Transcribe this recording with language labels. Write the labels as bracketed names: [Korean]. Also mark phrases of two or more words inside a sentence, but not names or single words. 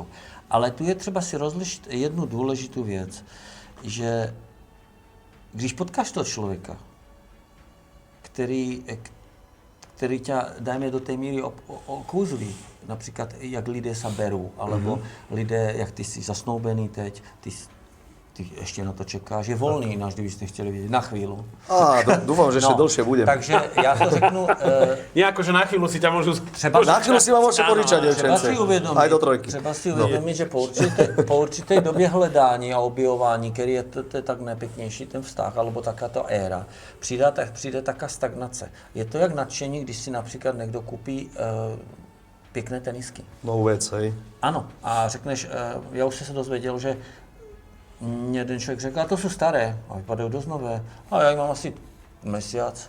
[Czech] Ale tu je třeba si rozlišit jednu důležitou věc, že když potkáš toho člověka, který tě, dajme do té míry, okouzlí, například jak lidé se berou, alebo lidé, jak ty jsi zasnoubený teď, ty ještě na to čekáš, je volný, náš kdybyste chtěli vidět, na chvíli. [Slovak] Dúfam, že ešte dlhšie budem. [Czech] Takže já to řeknu... [Slovak] Nie, akože na chvíľu si ťa môžu... Na chvíľu si ma môžete požičať, dievčence. Aj do 3. [Czech] Třeba si uvědomit, že po určité době hledání a objevování, který je to tak nejpěknější ten vztah, alebo takáto éra, přijde taká stagnace. Je to jak nadšení, když si například někdo koupí pěkné tenisky. [Slovak] Novú vec, hej. [Czech] Ano, a řekneš, já už jsem se dozvěděl, že mě jeden člověk řekl, a to jsou staré, a vypadají dost nové, a já jim mám asi měsíc.